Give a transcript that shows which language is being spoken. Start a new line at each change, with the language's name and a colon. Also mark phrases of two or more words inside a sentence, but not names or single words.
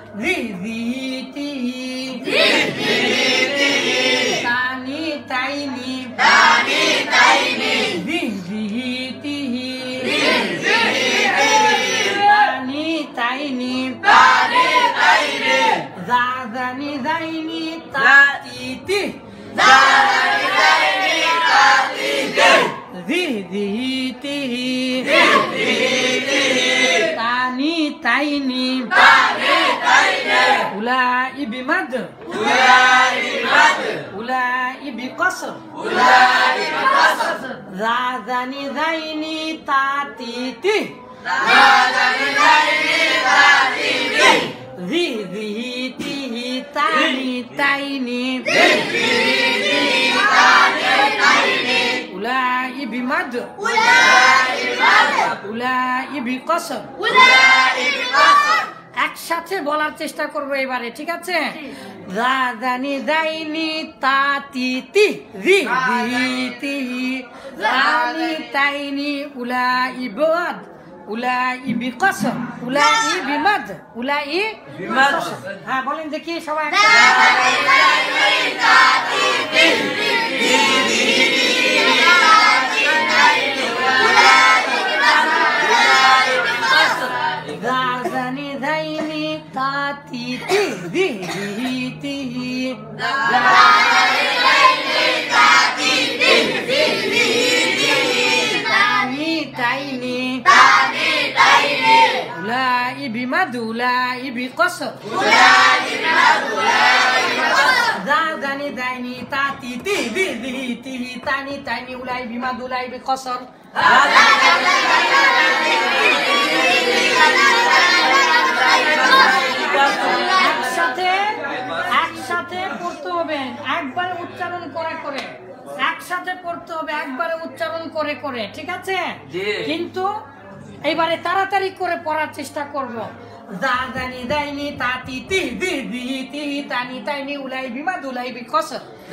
Bangla: তানি তাইনি, তানি তাইনি, তানি তাইনি, তানি তাইনি, জানি দাইনি তা তি তি, জানি দাইনি তা তি তি, দিহ দিহিতি, দিহ দিহিতি, তানি তাইনি, তানি তাইনি, উলাই বিমাদ, উলাই বিমাদ, উলাই বিকসর, উলাই বিকসর, জানি দাইনি তা তি তি, জানি দাইনি তা তি তি, দিহ দিহিতি, তানি তাইনি, দিহ দিহিতি, তানি তাইনি, উলাই বিমাদ, উলাই বিমাদ, উলাই বিকসর, উলাই বিকসর। একসাথে বলার চেষ্টা করবো এবারে, ঠিক আছে? জানি দাইনি তা তি তি, দিহ দিহিতি, তানি তাইনি, উলাই বিমাদ, উলাই বিকসর, উলাই বিমাদ, উলাই বিমাদ। হ্যাঁ বলেন দেখি সবাই। জানি দাইনি তা তি তি, দিহ দিহিতি, তানি তাইনি, তানি তাইনি, উলাই বিমাদ, উলাই বিকসর, উলাই বিমাদ, উলাই বিকসর, জানি দাইনি তা তি তি, দিহ দিহিতি, তানি তাইনি, উলাই বিমাদ, উলাই বিকসর। একসাথে একসাথে পড়তে হবে, একবারে উচ্চারণ করে করে, একসাথে পড়তে হবে, একবারে উচ্চারণ করে করে, ঠিক আছে? কিন্তু এইবারে তাড়াতাড়ি করে পড়ার চেষ্টা করব। জানি দাইনি তা তি তি, দিহ দিহিতি, তানি তাইনি, উলাই বিমাদ, উলাই বিকসর।